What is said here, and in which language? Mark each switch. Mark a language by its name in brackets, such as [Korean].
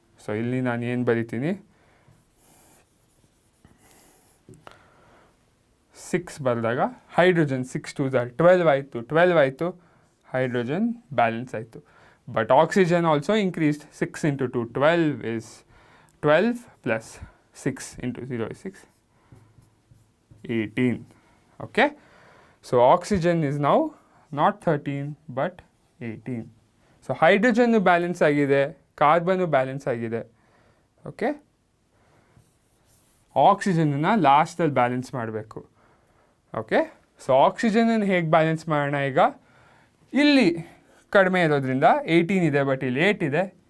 [Kannada] So ಇಲ್ಲಿ ನಾನು ಏನು ಬರಿತೀನಿ, 6 ಬರೆದಾಗ ಹೈಡ್ರೋಜನ್ 6 2 12 ಆಯಿತು, 12 ಆಯಿತು, ಹೈಡ್ರೋಜನ್ ಬ್ಯಾಲೆನ್ಸ್ ಆಯಿತು. [English] But oxygen also increased. 6 into 2 12 is 12 plus 6 into 0 is 6, 18. Okay, so oxygen is now not 13 but 18. [Kannada] So hydrogen balance ಆಗಿದೆ, ಕಾರ್ಬನ್ ಬ್ಯಾಲೆನ್ಸ್ ಆಗಿದೆ. ಓಕೆ, ಆಕ್ಸಿಜನನ್ನು ಲಾಸ್ಟಲ್ಲಿ ಬ್ಯಾಲೆನ್ಸ್ ಮಾಡಬೇಕು. ಓಕೆ, ಸೊ ಆಕ್ಸಿಜನನ್ನು ಹೇಗೆ ಬ್ಯಾಲೆನ್ಸ್ ಮಾಡೋಣ? ಈಗ ಇಲ್ಲಿ ಕಡಿಮೆ ಇರೋದ್ರಿಂದ 18 ಇದೆ, ಬಟ್ ಇಲ್ಲಿ 8 ಇದೆ.